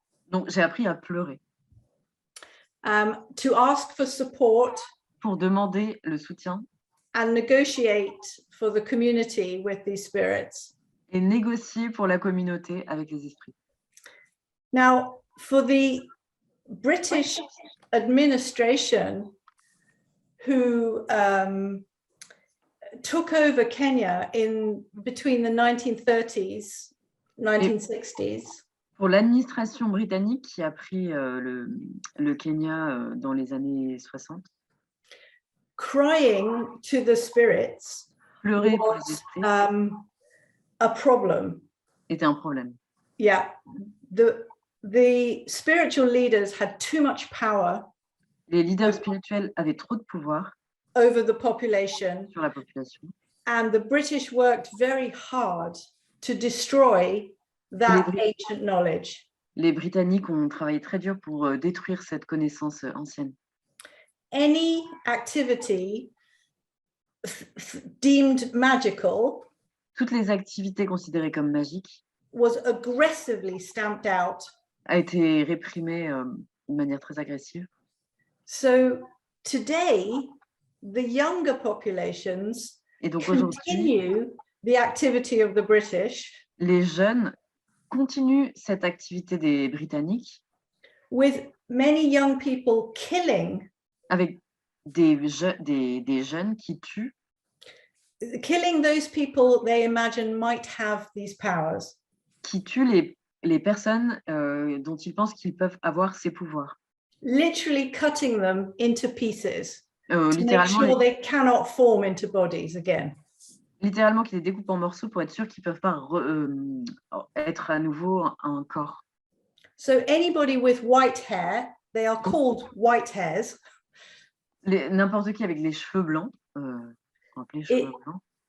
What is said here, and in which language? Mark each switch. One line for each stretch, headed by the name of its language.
French: Donc j'ai appris à pleurer.
English: To ask for support.
French: Pour demander le soutien.
English: And negotiate for the community with these spirits.
French: Et négocier pour la communauté avec les esprits.
English: Now, for the British administration who took over Kenya in between the 1930s, 1960s.
French: Pour l'administration britannique qui a pris le Kenya dans les années 60.
English: Crying to the spirits
French: pleurer pour les esprits
English: a problem.
French: Était un problème.
English: Yeah, the spiritual leaders had too much power.
French: Les leaders spirituels avaient trop de pouvoir
English: over the population.
French: Sur la population.
English: And the British worked very hard to destroy that ancient knowledge.
French: Les Britanniques ont travaillé très dur pour détruire cette connaissance ancienne.
English: Any activity deemed magical,
French: toutes les activités considérées comme magiques,
English: was aggressively stamped out.
French: A été réprimée de manière très agressive.
English: So today, the younger populations continue the activity of the British.
French: Les jeunes continuent cette activité des Britanniques.
English: With many young people killing.
French: Avec des jeunes qui tuent.
English: Killing those people they imagine might have these powers.
French: Qui tuent les personnes dont ils pensent qu'ils peuvent avoir ces pouvoirs.
English: Literally cutting them into pieces. To make sure they cannot form into bodies again.
French: Littéralement, qu'ils les découpent en morceaux pour être sûr qu'ils ne peuvent pas être à nouveau un corps.
English: So anybody with white hair, they are called white hairs.
French: N'importe qui avec les cheveux blancs, cheveux blancs.